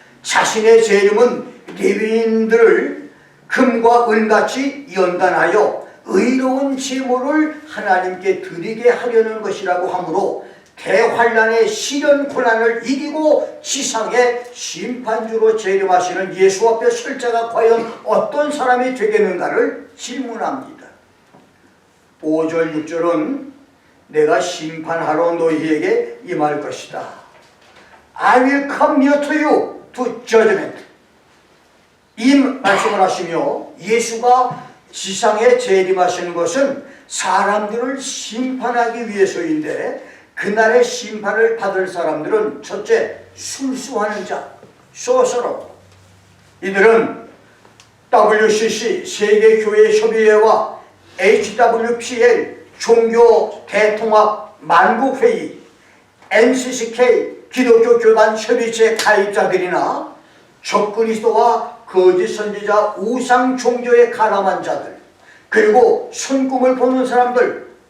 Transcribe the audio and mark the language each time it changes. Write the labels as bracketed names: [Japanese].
[Korean] 자신의 재림은 레위인들을 금과 은같이 연단하여 의로운 제물을 하나님께 드리게 하려는 것이라고 하므로 대환란의 시련 고난을 이기고 지상의 심판주로 재림하시는 예수 앞에 설 자가 과연 어떤 사람이 되겠는가를 질문합니다. 5절 6절은 내가 심판하러 너희에게 임할 것이다. [English] I will come near to you to judgment. [Korean] 이 말씀을 하시며 예수가 지상에 재림하시는 것은 사람들을 심판하기 위해서인데 그날의 심판을 받을 사람들은 첫째, 술수하는 자, 소서로. 이들은 WCC 세계교회협의회와 HWPL 종교 대통합 만국회의, NCCK 기독교 교단 협의체 가입자들이나 적그리스도와 거짓 선지자 우상 종교에 가담한 자들, 그리고 손금을 보는 사람들,